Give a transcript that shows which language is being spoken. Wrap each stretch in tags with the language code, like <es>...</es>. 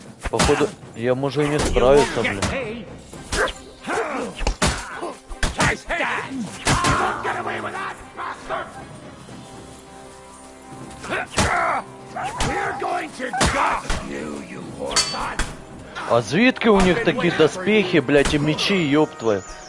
<ru>Походу, я могу и не справиться, блядь.</ru> <en>Get away with that, bastard! We're going to gut you horseman!</en> <ru>А звідки у них такі доспехи, блядь, и мечи, ёб твою?</ru>